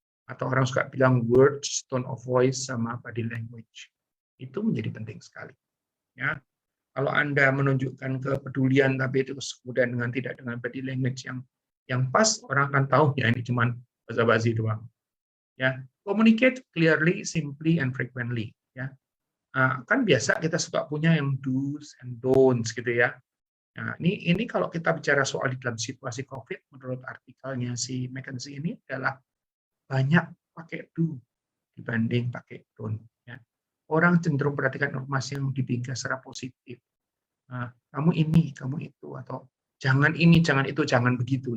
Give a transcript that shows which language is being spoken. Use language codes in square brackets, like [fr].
[id] Atau orang suka bilang words, tone of voice, sama body language. Itu menjadi penting sekali. Ya, kalau Anda menunjukkan kepedulian tapi itu kemudian tidak dengan body language yang pas, orang akan tahu ya ini cuma basa-basi doang. [en] Ya, communicate clearly, simply, and frequently. [id] Ya, kan biasa kita suka punya yang do's and don'ts gitu ya. Nah, ini kalau kita bicara soal di dalam situasi COVID, menurut artikelnya si McKinsey ini adalah banyak pakai do dibanding pakai don't. Ya. Orang cenderung perhatikan informasi yang dibingkai secara positif. Kamu ini, kamu itu, atau jangan ini, jangan itu, jangan begitu.